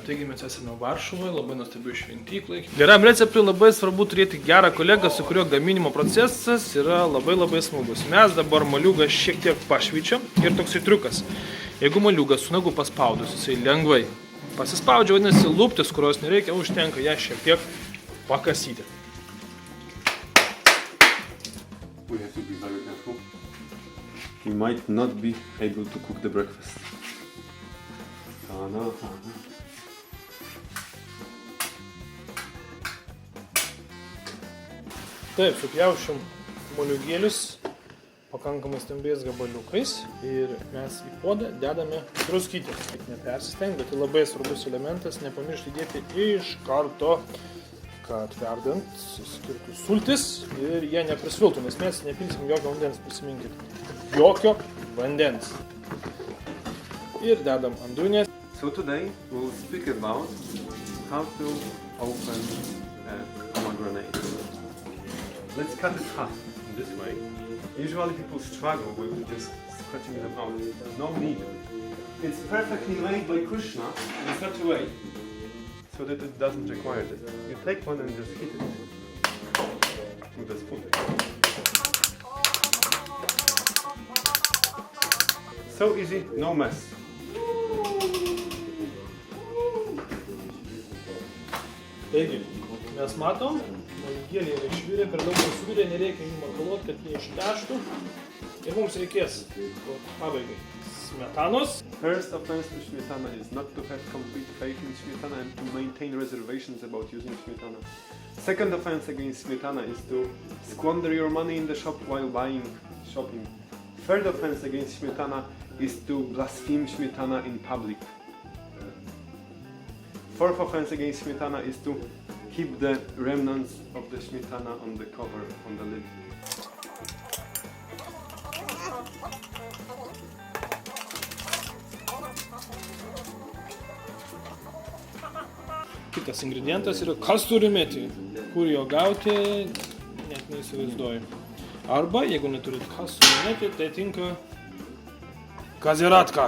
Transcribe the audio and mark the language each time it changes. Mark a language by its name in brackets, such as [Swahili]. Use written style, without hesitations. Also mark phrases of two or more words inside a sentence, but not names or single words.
[Lithuanian] Taigi mes esame Varšuvoje, labai nuostabių šventyklai. Geram receptui labai svarbu turėti gerą kolegą, su kurio gaminimo procesas yra labai smagus. Mes dabar moliūgą šiek tiek pašvyčiam ir toksai triukas. Jeigu moliūgas su nagu paspaudus, jisai lengvai pasispaudžia, vadinasi, luptis, kurios nereikia, užtenka ją šiek tiek pakasyti. [English] We have to be very careful. We might not be able to cook the breakfast. [Lithuanian] Taip, supjaušim moliūgėlius pakankamai stambiais gabaliukais ir mes į puodą dedame druskytę. Nepersistengti, bet tai labai svarbus elementas, nepamiršti dėti iš karto, kad verdant suskirtų sultis ir jie neprisviltų, nes mes nepilsim jokio vandens, prisiminkit. Jokio vandens. Ir dedam ant dujinės. [English] So today we'll speak about how to open a pomegranate. Let's cut it half in this way. Usually people struggle with just cutting them out. No need. It's perfectly made by Krishna in such a way so that it doesn't require it. You take one and just hit it with a spoon. So easy, no mess. [Lithuanian] Taigi, mes matom, moliūgėliai yra išvirę, per daug suvirę, nereikia jų makaluoti, kad jie išteštų. Ir mums reikės pabaigai smetanos. [English] First offense to smetana is not to have complete faith in smetana and to maintain reservations about using smetana. Second offense against smetana is to squander your money in the shop while shopping. Third offense against smetana is to blaspheme smetana in public. Fourth offense against smetana is to keep the remnants of the smetana on the cover, on the lid. [Lithuanian] Kitas ingredientas yra kasturimeti, kur jo gauti, net neįsivaizduoju. Arba, jeigu neturit kasturimeti, tai tinka kaziratka.